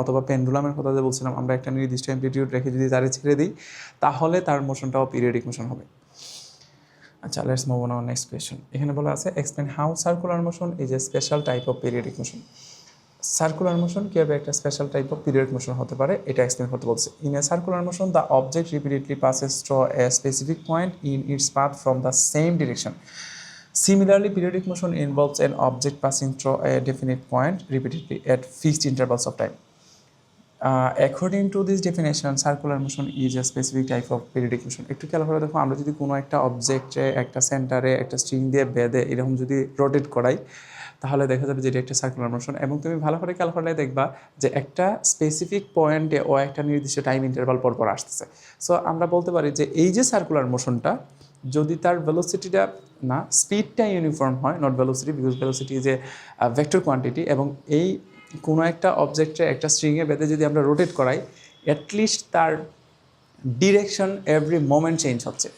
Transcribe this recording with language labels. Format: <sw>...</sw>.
<bn>অথবা পেন্ডুলামের কথা যে বলছিলাম, আমরা একটা নির্দিষ্ট অ্যামপ্লিটিউড রেখে যদি তারে ছেড়ে দিই তাহলে তার মোশনটাও পিরিয়ডিক মোশন হবে।</bn> <en>আচ্ছা, let's move on our next question.</en> <bn>এখানে বলা আছে,</bn> <en>Explain how circular motion is a special type of periodic motion.</en> <bn>Circular motion কীভাবে একটা special type of periodic motion হতে পারে এটা এক্সপ্লেন করতে বলছে।</bn> <en>In a circular motion the object repeatedly passes through a specific point in its path from the same direction. Similarly, periodic motion involves an object passing through a definite point repeatedly at fixed intervals of time. According to this definition, circular motion is a specific type of periodic motion.</en> <bn>একটু খেয়াল করে দেখো, আমরা যদি কোনো একটা অবজেক্টে একটা সেন্টারে একটা স্ট্রিং দিয়ে বেঁধে এরকম যদি রোটেট করাই তাহলে দেখা যাবে যে এটা একটা সার্কুলার মোশন। এবং তুমি ভালো করে খেয়াল করলে দেখবা যে একটা স্পেসিফিক পয়েন্টে ও একটা নির্দিষ্ট টাইম ইন্টারভাল পর পর আসতেছে। সো আমরা বলতে পারি যে এই যে সার্কুলার মোশনটা, যদি তার ভেলোসিটিটা না স্পিডটা ইউনিফর্ম হয়,</bn> <en>not velocity, because velocity is a vector quantity,</en> <bn>এবং এই কোনো একটা অবজেক্টে একটা স্ট্রিংয়ে বেঁধে যদি আমরা রোটেট করাই, অ্যাটলিস্ট তার ডিরেকশন এভরি মোমেন্ট চেঞ্জ হচ্ছে।</bn>